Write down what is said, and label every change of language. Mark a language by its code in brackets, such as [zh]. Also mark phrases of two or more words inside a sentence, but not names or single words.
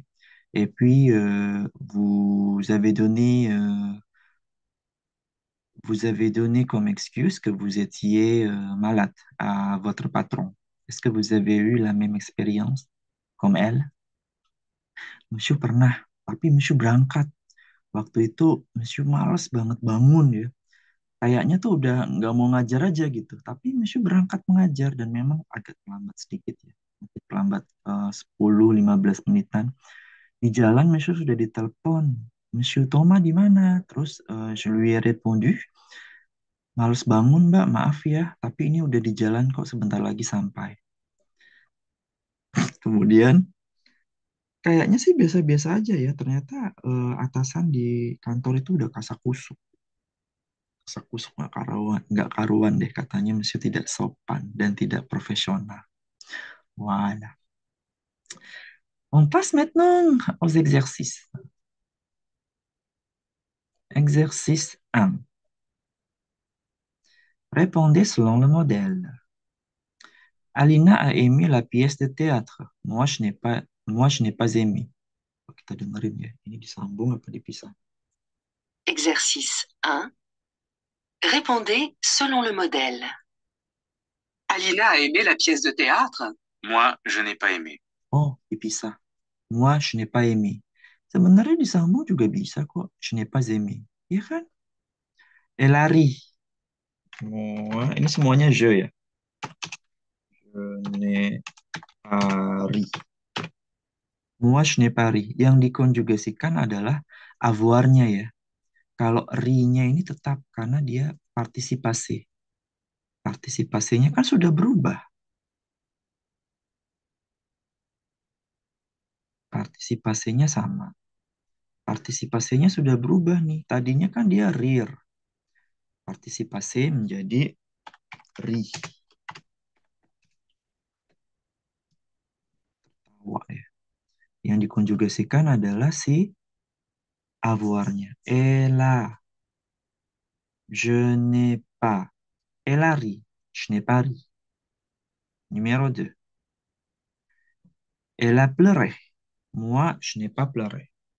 [fr] Et puis, vous avez donné comme excuse que vous étiez malade à votre patron. Est-ce que vous avez eu la même expérience comme elle? [id] Monsieur pernah, tapi Monsieur berangkat. Waktu itu Monsieur males banget bangun ya. Kayaknya tuh udah nggak mau ngajar aja gitu. Tapi Monsieur berangkat mengajar dan memang agak terlambat sedikit ya. Agak terlambat 10-15 menitan. Di jalan Monsieur sudah ditelepon. Monsieur Thomas di mana? [fr] Terus je lui ai répondu, [id] males bangun Mbak, maaf ya. Tapi ini udah di jalan kok sebentar lagi sampai. Kemudian kayaknya sih biasa-biasa aja ya. Ternyata atasan di kantor itu udah kasakusuk. Kasakusuk nggak karuan deh katanya mesti tidak sopan dan tidak profesional. [fr] Voilà. On passe maintenant aux exercices. Exercice 1. Répondez selon le modèle. Alina a aimé la pièce de théâtre. Moi, je n'ai pas aimé. [id] Kita dengerin ya. Ini disambung apa dipisah? [fr] Exercice 1. Répondez selon le modèle. Alina a aimé la pièce de théâtre. Moi, je n'ai pas aimé. Oh, dipisah. Moi, je n'ai pas aimé. [id] Sebenarnya disambung juga bisa kok. [fr] Je n'ai pas aimé. [id] Iya kan? [fr] Elle a ri. Moi, [id] ini semuanya [fr] je ya. Je n'ai pas ri. Moi, je n'ai pas ri. [id] Yang dikonjugasikan adalah avoir-nya ya. Kalau ri-nya ini tetap karena dia partisipasi. Partisipasinya kan sudah berubah. Partisipasinya sama. Partisipasinya sudah berubah nih. Tadinya kan dia rir. Partisipasi menjadi ri. Wah, ya. Yang dikonjugasikan adalah si avoir-nya. [fr] Elle je n'ai pas. Elle a ri. Je n'ai pas ri. Numéro 2. Elle a pleuré. Moi, je n'ai pas pleuré.